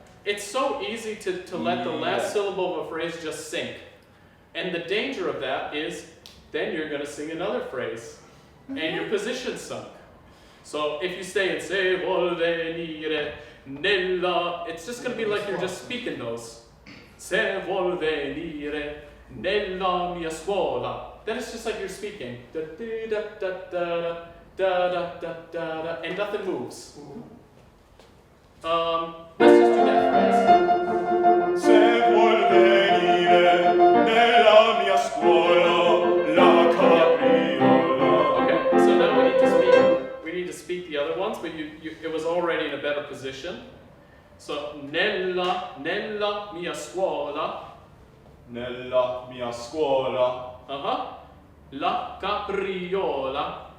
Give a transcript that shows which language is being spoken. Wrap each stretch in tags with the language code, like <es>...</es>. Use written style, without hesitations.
<en>It's so easy to let the last syllable of a phrase just sink. And the danger of that is then you're going to sing another phrase. And your position's sunk. So if you stay in</en> <it>se vuol venire nella,</it> <en>it's just going to be like you're just speaking those.</en> <it>Se vuol venire nella mia scuola.</it> <en>Then it's just like you're speaking. Da da da da da da da da da, and nothing moves. Let's just do that phrase.</en> <it>Se vuol venire nella mia scuola la capriola.</it> <en>Okay, so now we need to speak the other ones, but it was already in a better position.</en> <it>So nella mia scuola. Nella mia scuola. La capriola.</it>